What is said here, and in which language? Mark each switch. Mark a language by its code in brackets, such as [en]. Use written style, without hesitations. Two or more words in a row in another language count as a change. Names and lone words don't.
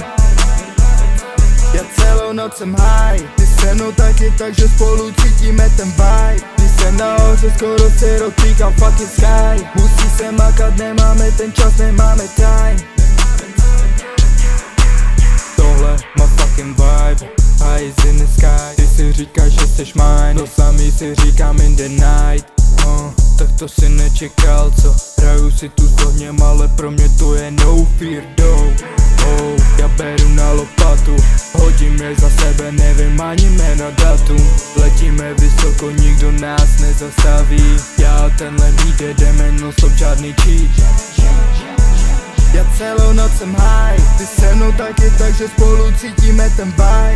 [cs] Já celou noc jsem high, ty se mnou taky, takže spolu cítíme ten vibe. Když jsem nahoře, skoro se dotýkám [en] fucking sky. [cs] Musí se makat, nemáme ten čas, nemáme time. Tohle má [en] fucking vibe, high is in the sky. [cs] Ty si říkáš, že jsi mine, to samý si říkám [en] in the night. [cs] Tak to si nečekal, co? Hraju si tu s ohněm, ale pro mě to je [en] no fear, though. [cs] Já beru na lopatu, hodím je za sebe, nevím ani jména datum. Letíme vysoko, nikdo nás nezastaví. Já a tenhle beat jedeme non-stop, žádný cheat. Já celou noc jsem high, ty se mnou taky, takže spolu cítíme ten vibe.